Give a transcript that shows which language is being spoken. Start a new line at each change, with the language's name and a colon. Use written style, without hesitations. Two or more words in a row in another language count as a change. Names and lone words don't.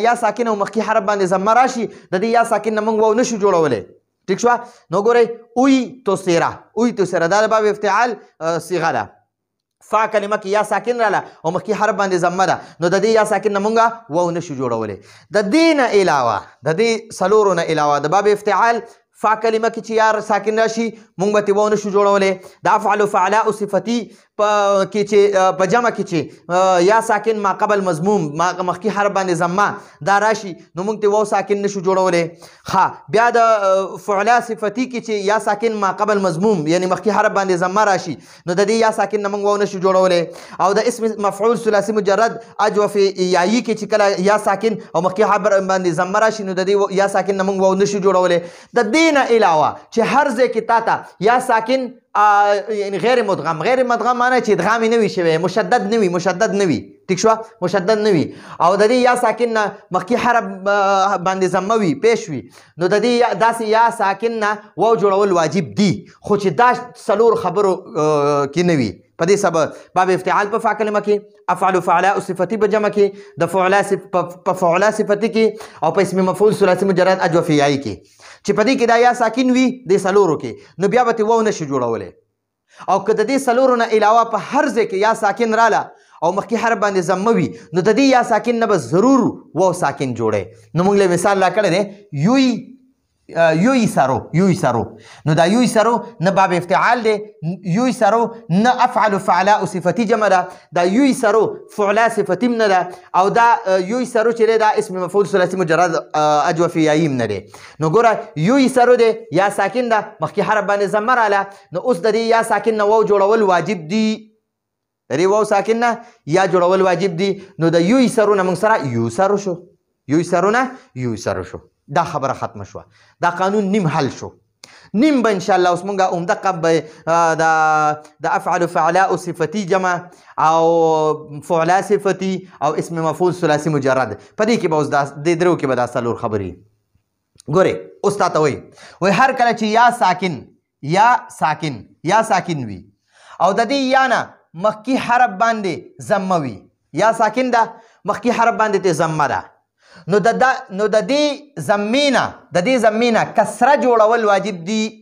Pashto: یا ساکن او مخکې حرف باندې ضمه راشي د دې یا ساکن نه موږ واو نشو جوړولی ٹھیک شو نو ګورئ اوی تو سیرا دا د باب افتعال صیغه ده فا کلمه کې یا ساکن راله او مخکې حرف باندې ضمه ده نو د دې یا ساکن نه مونږ واو نشو جوړولی د دې نه علاوه د دې څلورو نه علاوه د باب افتعال فا کلمه کې چې یا ساکن راشي مونږ به ترې واو نشو جوړولی د افعل فعلاء صفتي کې چې په جمع کې چې یا ساکن ما قبل مضموم مخکې حرف باندې ضمه دا راشي نو موږ ته واو ساکن نشو جوړولی ښه بیا د فعلا صفتي کې چې یا ساکن ما قبل مضموم یعنی مخکې حرف باندې ضمه راشي نو د دې یا ساکن نه موږ واو نشو جوړولی او د اسم مفعول ثلاثي مجرد اجوف یایي کې چې کله یا ساکن او مخکې حرف باندې ضمه راشي نو د دې یا ساکن نه موږ واو نشو جوړولی د دې نه علاوه چې هر ځای کې تا ته یا ساکن یعنی غیر مدغم معنی چې ادغام نه وي شوی مشدد نه وي ټیک شو مشدد نه وي او د دې یا ساکن نه مخکې حرف باندې ضمه وي پیش وي نو د دې داسې یا ساکن نه واو جوړول واجب دي خو چې دا څلور خبرو کې نه وي په دې سبب باب افتعال په فا کلمه کې افعل فعلاء صفتي په جمع کې د فعلا په فعلا صفتي کې او په اسم مفعول ثلاثي مجرد اجوف یایي کې چې په دې کې دا یا ساکن وي د څلورو کې نو بیا به واو نشي جوړولی او که د دې څلورو نه علاوه په هر ځای کې یا ساکن راله او مخکې حرف باندې ضمه وي نو د دې یا ساکن نه به ضرور واو ساکن جوړی نو موږ له مثال را کړی دی یوی سرو نو دا یوی سرو نه باب افتعال دی یوی سرو نه افعل فعلاء صفتي جمع ده دا یوی سرو فعلا صفتي نه ده او دا یوی سرو چې دی دا اسم مفعول ثلاثي مجرد اجوف یایي نه دی نو ګوره یوی سرو دی یا ساکن ده مخکې حرف باندې ضمه راله نو اوس د دې یا ساکن نه واو جوړول واجب دي د دې واو ساکن نه یا جوړول واجب دي نو د یوی سرو نه موږ سره یوی سرو شو دا خبره ختمه شوه دا قانون نیم حل شو نیم به انشاءالله اوس مونږ عمده به د افعل فعلاء صفتي جمع او فعلا صفتي او اسم مفعول ثلاثي مجرد په دې کې به اوس د درو کې به دا څلور خبرې ګورې اوس تا ته وایي هر کله چې یا ساکن وي او د دې یا نه مخکې حرف باندې ضمه وي یا ساکن ده مخکې حرف باندې ته ضمه ده نو د دې ضمې نه کسره جوړول واجب دي